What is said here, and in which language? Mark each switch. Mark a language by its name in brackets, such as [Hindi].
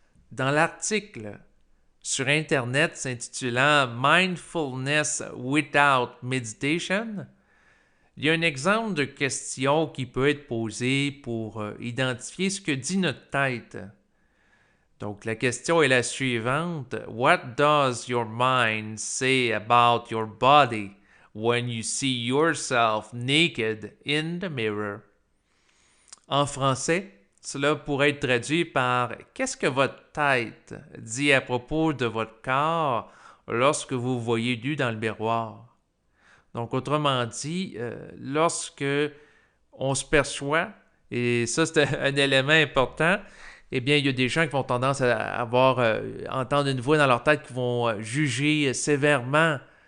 [French] Dans l'article sur Internet s'intitulant Mindfulness Without Meditation, il y a un exemple de question qui peut être posée pour identifier ce que dit notre tête. Donc, la question est la suivante. [English] What does your mind say about your body when you see yourself naked in the mirror? [French] En français, cela pourrait être traduit par « Qu'est-ce que votre tête dit à propos de votre corps lorsque vous voyez nu dans le miroir? » Donc, autrement dit, lorsque on se perçoit, et ça c'est un élément important, eh bien, il y a des gens qui vont tendance à entendre une voix dans leur tête qui vont juger sévèrement